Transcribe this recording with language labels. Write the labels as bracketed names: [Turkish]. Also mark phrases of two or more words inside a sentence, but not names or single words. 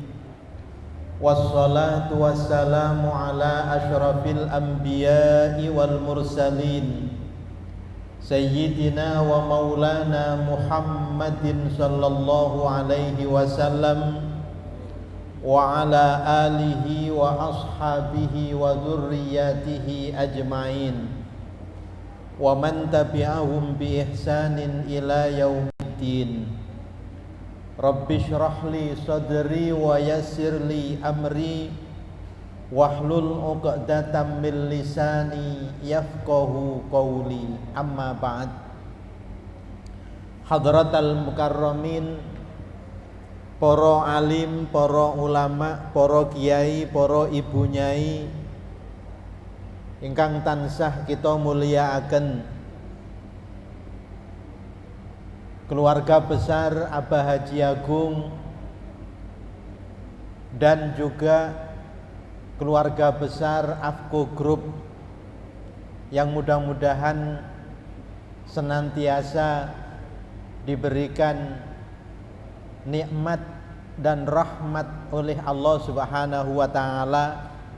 [Arabic] والصلاة والسلام على أشرف الأنبياء والمرسلين سيدنا ومولانا محمد صلى الله عليه وسلم وعلى آله وأصحابه وذريته أجمعين ومن تبعهم بإحسان إلى يوم الدين. رب اشرح لي صدري ويسر لي أمري واحلل عقدة من لساني يفقهوا قولي. أما بعد. حضرات المكرمين, [Javanese] para alim, para ulama, para kiai, para ibu nyai ingkang tansah kita mulyakaken, [Indonesian] keluarga besar Abah Haji Agung dan juga keluarga besar AFCO Group yang mudah-mudahan senantiasa diberikan nikmat dan rahmat oleh Allah [Arabic] سبحانه وتعالى.